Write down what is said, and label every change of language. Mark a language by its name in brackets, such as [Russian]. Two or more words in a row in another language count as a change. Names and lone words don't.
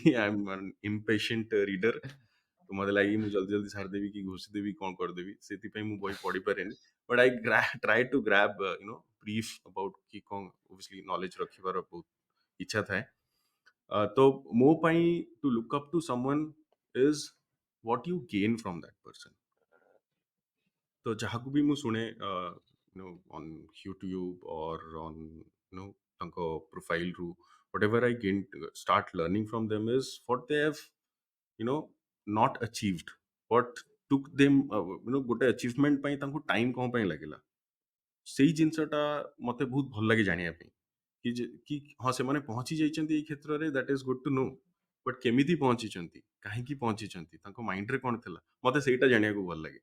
[English] I am impatient reader, [Odia] ତ ମୋତେ ଲାଗେ ମୁଁ ଜଲ୍ଦି ଜଲ୍ଦି ସାରିଦେବି କି ଘୋଷିଦେବି କ'ଣ କରିଦେବି, ସେଥିପାଇଁ ମୁଁ ବହି ପଢ଼ିପାରେନି। [English] But I try to grab brief about [Odia] କି କ'ଣ [English] obviously knowledge [Odia] ରଖିବାର ବହୁତ ଇଚ୍ଛା ଥାଏ। ତ ମୋ ପାଇଁ [English] to look up to someone is what you gain from that person. [Odia] ତ ଯାହାକୁ ବି ମୁଁ ଶୁଣେ [English] on YouTube or on [Odia] ତାଙ୍କ ପ୍ରୋଫାଇଲରୁ, [English] whatever I gain, start learning from them is what they have you know not achieved, what took them [Odia] ଗୋଟେ achievement ପାଇଁ ତାଙ୍କୁ time କ'ଣ ପାଇଁ ଲାଗିଲା, ସେଇ ଜିନିଷଟା ମୋତେ ବହୁତ ଭଲ ଲାଗେ ଜାଣିବା ପାଇଁ। କି ହଁ ସେମାନେ ପହଞ୍ଚି ଯାଇଛନ୍ତି ଏଇ କ୍ଷେତ୍ରରେ, [English] that is good to know, [Odia] ବଟ୍ କେମିତି ପହଞ୍ଚିଛନ୍ତି, କାହିଁକି ପହଞ୍ଚିଛନ୍ତି, ତାଙ୍କ ମାଇଣ୍ଡରେ କ'ଣ ଥିଲା, ମୋତେ ସେଇଟା ଜାଣିବାକୁ ଭଲ ଲାଗେ।